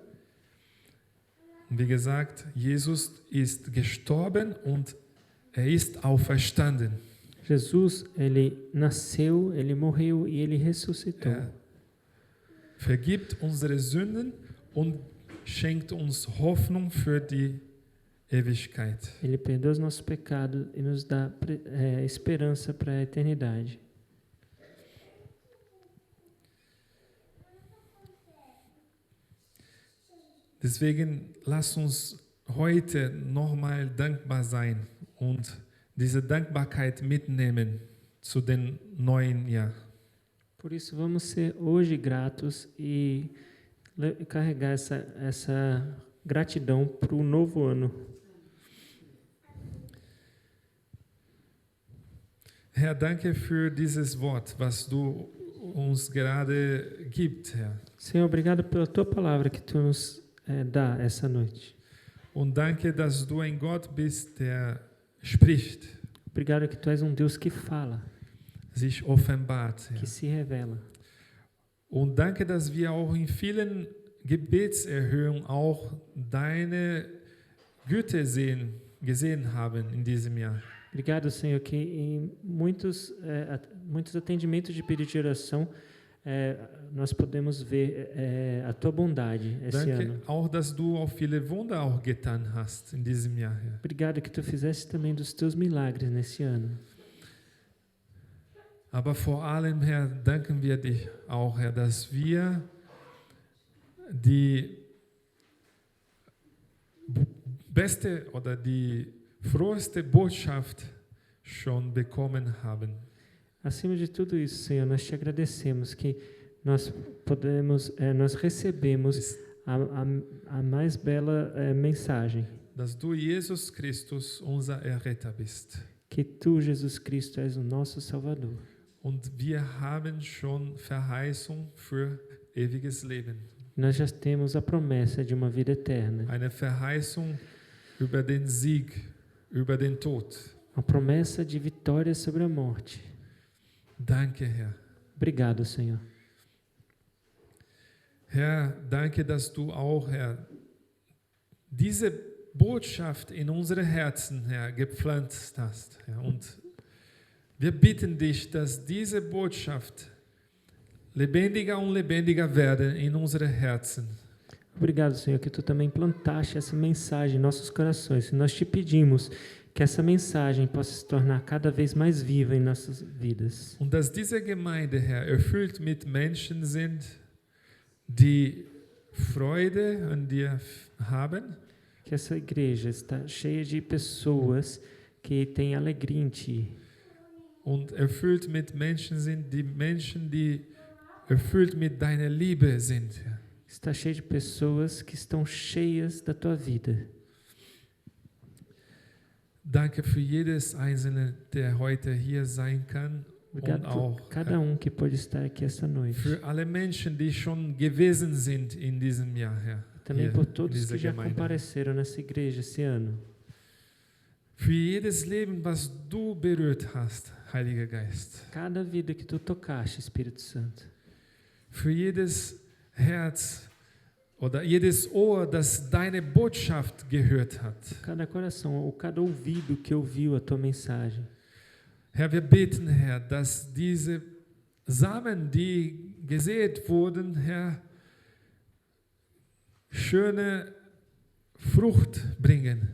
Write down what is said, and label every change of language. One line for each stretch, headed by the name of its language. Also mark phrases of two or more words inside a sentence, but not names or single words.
German: Und wie gesagt, Jesus ist gestorben und ist auferstanden.
Portuguese: Jesus, ele nasceu, ele morreu e ele ressuscitou.
German: Vergibt unsere Sünden und schenkt uns Hoffnung für die Ewigkeit.
Portuguese: Ele perdoa os nossos pecados e nos dá esperança para a eternidade.
German: Deswegen lass uns heute nochmal dankbar sein und diese Dankbarkeit mitnehmen zu den neuen Jahr.
Portuguese: Por isso, vamos ser hoje gratos e carregar essa gratidão para o novo ano.
German: Herr, danke für dieses Wort, was du uns gerade gibst, Herr.
Portuguese: Senhor, obrigado pela tua palavra que tu nos dá essa noite.
German: Und danke, dass du ein Gott bist, der spricht,
Portuguese: Obrigado que tu és um Deus que fala,
German: sich offenbart, Herr.
Portuguese: que se revela.
German: Und danke, dass wir auch in vielen Gebetserhörungen auch deine Güte gesehen haben in diesem Jahr.
Portuguese: Obrigado, Senhor, que em muitos atendimentos de pedido de oração nós podemos ver a tua bondade esse
German: Danke
Portuguese: ano.
German: auch, dass du auch viele Wunder auch getan hast in diesem Jahr, Herr.
Portuguese: Obrigado que tu fizeste também dos teus milagres nesse ano.
German: Aber vor allem, Herr, danken wir dich auch, Herr, dass wir die beste oder die froheste Botschaft schon bekommen haben.
Portuguese: Acima de tudo isso, Senhor, nós te agradecemos que nós recebemos a mais bela mensagem.
German: Dass du, Jesus Christus, unser Erretter bist.
Portuguese: Que tu, Jesus Cristo, és o nosso Salvador.
German: Und wir haben schon Verheißung für ewiges Leben.
Portuguese: Nós já temos a promessa de uma vida eterna.
German: Eine Verheißung über den Sieg, über den Tod.
Portuguese: Uma promessa de vitória sobre a morte.
German: Danke, Herr.
Portuguese: Obrigado, Senhor.
German: Herr, danke, dass du auch, Herr, diese Botschaft in unsere Herzen, Herr, gepflanzt hast. Herr. Und wir bitten dich, dass diese Botschaft lebendiger und lebendiger werden in unsere Herzen.
Portuguese: Obrigado, Senhor, que tu também plantaste essa mensagem em nossos corações. E nós te pedimos que essa mensagem possa se tornar cada vez mais viva em nossas vidas.
German: Und dass diese Gemeinde, Herr, erfüllt mit Menschen sind, die Freude an dir haben.
Portuguese: Que essa igreja está cheia de pessoas que têm alegria em ti.
German: und erfüllt mit Menschen sind, die erfüllt mit deiner Liebe sind, Herr.
Portuguese: Está cheio de pessoas que estão cheias da tua vida.
German: Danke für jedes Einzelne, der heute hier sein kann.
Portuguese: Obrigado
German: Und
Portuguese: por
German: auch
Portuguese: cada que pode estar aqui essa noite.
German: für alle Menschen, die schon gewesen sind in diesem Jahr, Herr.
Portuguese: Também
German: hier
Portuguese: por
German: in
Portuguese: todos
German: dieser
Portuguese: que já
German: Gemeinde.
Portuguese: compareceram nessa igreja esse ano.
German: Für jedes Leben, was du berührt hast, Heiliger Geist.
Portuguese: Cada vida que tu tocaste, Espírito Santo.
German: Für jedes Herz oder jedes Ohr, das deine Botschaft gehört hat.
Portuguese: Cada coração ou cada ouvido que ouviu a tua mensagem.
German: Herr, wir beten, Herr, dass diese Samen, die gesät wurden, Herr, schöne Frucht bringen.